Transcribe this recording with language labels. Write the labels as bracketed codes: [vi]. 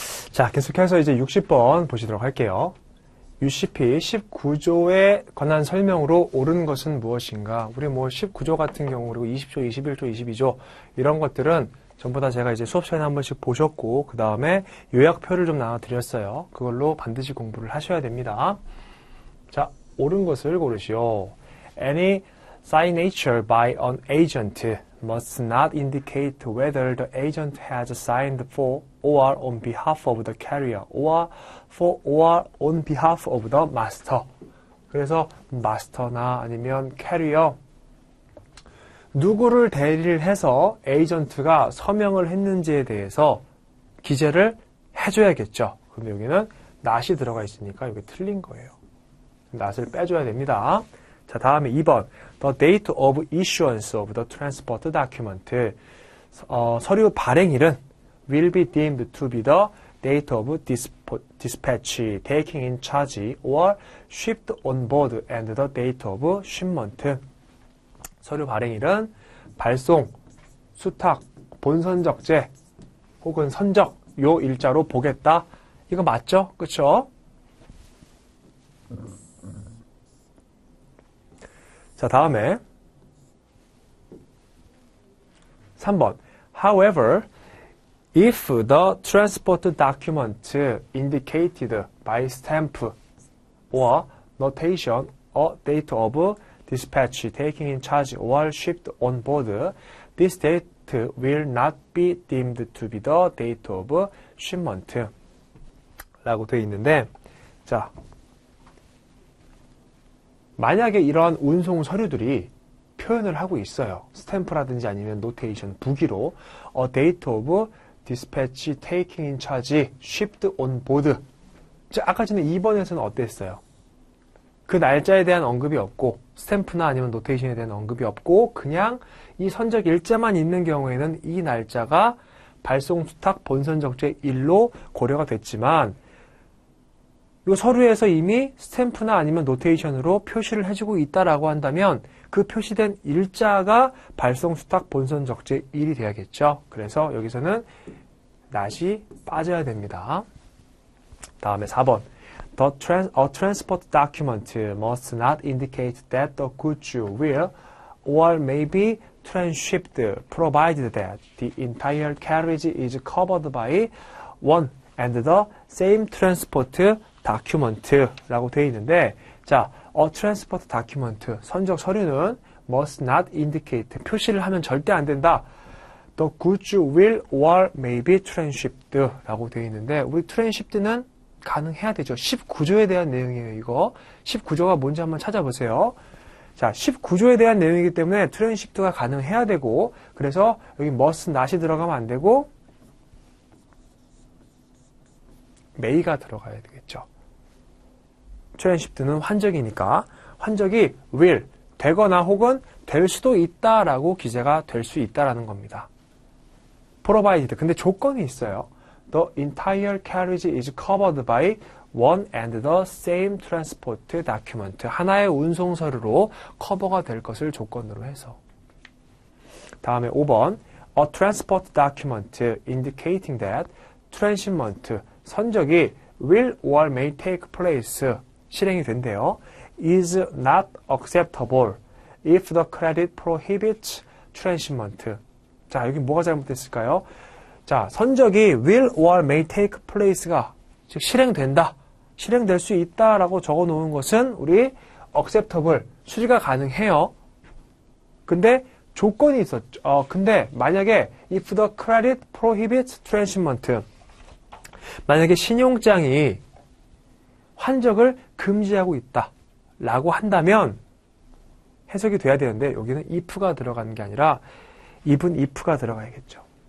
[ko] 자, 계속해서 이제 60번 보시도록 할게요. UCP 19조에 관한 설명으로 옳은 것은 무엇인가? 우리 뭐 19조 같은 경우, 그리고 20조, 21조, 22조 이런 것들은 전부 다 제가 이제 수업 시간에 한 번씩 보셨고, 그 다음에 요약표를 좀 나눠드렸어요. 그걸로 반드시 공부를 하셔야 됩니다. 자, 옳은 것을 고르시오. [en] Any signature by an agent must not indicate whether the agent has signed for or on behalf of the carrier or for or on behalf of the master. [ko] 그래서 마스터나 아니면 캐리어 누구를 대리를 해서 에이전트가 서명을 했는지에 대해서 기재를 해줘야겠죠. 그럼 여기는 not이 들어가 있으니까 여기 틀린 거예요. not을 빼줘야 됩니다. 자, 다음에 2번. [en] The date of issuance of the transport document. [ko] 서류 발행일은 [en] will be deemed to be the date of dispatch, taking in charge, or shipped on board and the date of shipment. [ko] 서류 발행일은 발송, 수탁, 본선 적재 혹은 선적 요 일자로 보겠다. 이거 맞죠? 그쵸? 자, 다음에 3번. [en] However, if the transport document indicated by stamp or notation a date of dispatch, taking in charge, or shipped on board, this date will not be deemed to be the date of shipment. [ko] 라고 되어 있는데, 자, 만약에 이러한 운송 서류들이 표현을 하고 있어요. 스탬프라든지 아니면 노테이션, 부기로 [en] a date of dispatch, taking in charge, shipped on board. [ko] 자, 아까 전에 2번에서는 어땠어요? 그 날짜에 대한 언급이 없고 스탬프나 아니면 노테이션에 대한 언급이 없고 그냥 이 선적 일자만 있는 경우에는 이 날짜가 발송, 수탁, 본선 적재 일로 고려가 됐지만 이 서류에서 이미 스탬프나 아니면 노테이션으로 표시를 해주고 있다라고 한다면 그 표시된 일자가 발송, 수탁, 본선 적재 일이 돼야겠죠. 그래서 여기서는 not이 빠져야 됩니다. 다음에 4번. [en] A transport document must not indicate that the goods will or may be transshipped, provided that the entire carriage is covered by one and the same transport document [ko] 라고 되어 있는데, 자, [en] a transport document, [ko] 선적 서류는 [en] must not indicate, [ko] 표시를 하면 절대 안 된다. [en] The goods will or may be transshipped [ko] 라고 되어 있는데, 우리 [en] transshipped [ko] 는 가능해야 되죠. 19조에 대한 내용이에요, 이거. 19조가 뭔지 한번 찾아보세요. 자, 19조에 대한 내용이기 때문에 트랜시프트가 가능해야 되고, 그래서 여기 must not이 들어가면 안 되고, may가 들어가야 되겠죠. 트랜시프트는 환적이니까, 환적이 will, 되거나 혹은 될 수도 있다라고 기재가 될 수 있다라는 겁니다. provided. 근데 조건이 있어요. [en] The entire carriage is covered by one and the same transport document. [ko] 하나의 운송 서류로 커버가 될 것을 조건으로 해서. 다음에 5번. [en] A transport document indicating that transshipment, [ko] 선적이 [en] will or may take place, [ko] 실행이 된대요. [en] is not acceptable if the credit prohibits transshipment. [ko] 자, 여기 뭐가 잘못됐을까요? 자, 선적이 [en] will or may take place [ko] 가 즉 실행된다, 실행될 수 있다라고 적어 놓은 것은 우리 acceptable, 수리가 가능해요. 근데 조건이 있었죠. 근데 만약에 [en] if the credit prohibits transshipment, [ko] 만약에 신용장이 환적을 금지하고 있다 라고 한다면 해석이 돼야 되는데 여기는 if가 들어가는 게 아니라 [en] even if [ko] 가 들어가야겠죠.